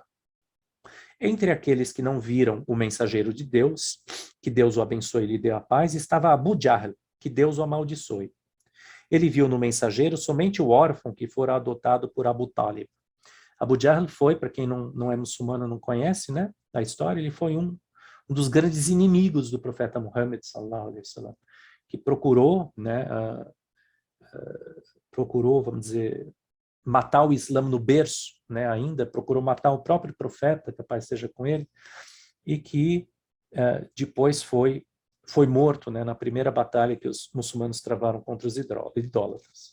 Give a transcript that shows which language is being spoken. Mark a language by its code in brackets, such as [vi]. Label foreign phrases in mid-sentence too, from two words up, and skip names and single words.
[pt] Entre aqueles que não viram o mensageiro de Deus, que Deus o abençoe e lhe dê a paz, estava Abu Jahl, que Deus o amaldiçoe. Ele viu no mensageiro somente o órfão que fora adotado por Abu Talib. Abu Jahl foi, para quem não é muçulmano, não conhece, né, da história, ele foi um dos grandes inimigos do profeta Muhammad, [ar] صلى الله عليه وسلم, [pt] que procurou, né, vamos dizer, matar o Islã no berço, né, ainda, procurou matar o próprio profeta, que a paz esteja com ele, e que depois foi morto, né, na primeira batalha que os muçulmanos travaram contra os idólatras.